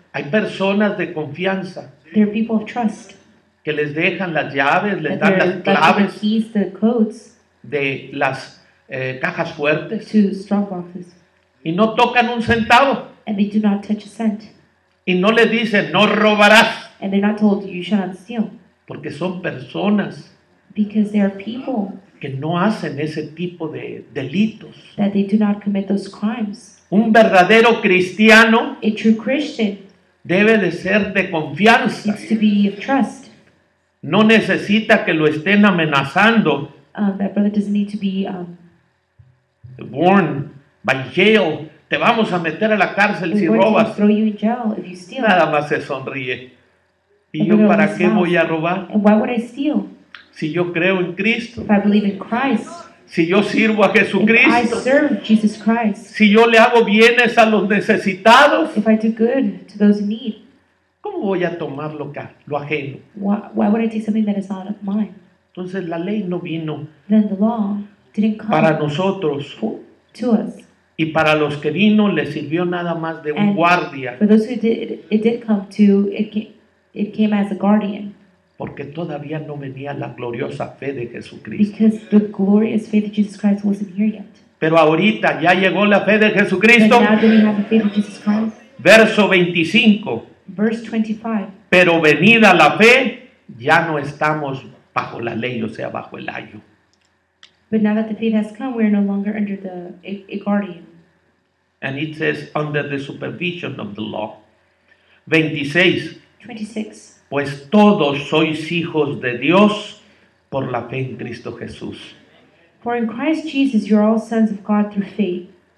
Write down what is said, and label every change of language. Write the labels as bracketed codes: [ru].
[es] hay personas de confianza [en] there are people of trust. [es] que les dejan las llaves, les [en] That [es] dan las [en] they're the [es] claves [en] keys, the codes [es] de las cajas fuertes [en] to strong boxes, [es] y no tocan un centavo [en] and they do not touch a cent, [es] y no les dicen no robarás, [en] and they're not told you shall not steal, [es] porque son personas [en] because there are people [es] que no hacen ese tipo de delitos. [en] that they do not commit those crimes. [es] Un verdadero cristiano [en] A true Christian [es] debe de ser de confianza. [en] needs to be of trust. [es] No necesita que lo estén amenazando, [en] That brother doesn't need to be warned by jail. [es] Te vamos a meter a la cárcel si [en] we're going to [es] robas. [en] throw you in jail if you steal. [es] Nada más se sonríe. ¿Y yo para qué voy a robar? [en] And why would I steal? [es] Si yo creo en Cristo, [en] If I believe in Christ, [es] si yo sirvo a [en] if I [es] Jesucristo, [en] serve Jesus Christ, [es] si yo le hago bienes a los necesitados, [en] if I do good to those in need, [es] ¿cómo voy a tomar lo ajeno? [en] why would I take something that is not mine? [es] Entonces la ley no vino [en] Then the law didn't come [es] para nosotros, [en] to us. [es] y para los que vino les sirvió nada más de un [en] And [es] guardia. [en] For those who did, it did come to, It came as a guardian [es] porque todavía no venía la gloriosa fe de Jesucristo. [en] because the glorious faith of Jesus Christ wasn't here yet. [es] Pero ahorita ya llegó la fe de [en] But [es] Jesucristo. [en] now that we have the faith of Jesus Christ, [es] Verso 25. [en] verse 25. [es] Pero venida la fe, ya no estamos bajo la ley, o sea, bajo el ayo. [en] But now that the faith has come, we are no longer under a guardian. And it says, under the supervision of the law. [es] 26. [en] 26. [es] Pues todos sois hijos de Dios por la fe en Cristo Jesús. [en] For in Christ Jesus you are all sons of God through faith.